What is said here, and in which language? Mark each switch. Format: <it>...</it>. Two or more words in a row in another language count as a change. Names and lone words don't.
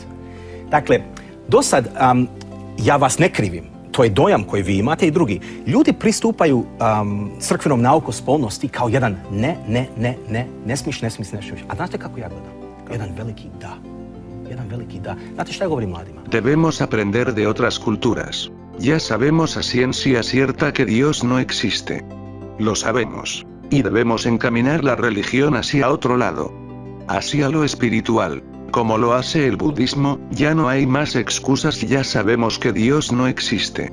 <hr>Dakle, do sad, ja vas ne krivim, to je dojam koji vi imate i drugi. Ljudi pristupaju crkvenom nauku spolnosti kao jedan ne smiješ. A znate kako ja gledam? Jedan veliki da. Znate šta ja govorim mladima?</hr> <es>Debemos aprender de otras culturas. Ya sabemos a ciencia cierta que Dios no existe. Lo sabemos. Y debemos encaminar la religión hacia otro lado. Hacia lo espiritual. Como lo hace el budismo, ya no hay más excusas, ya sabemos que Dios no existe.</es>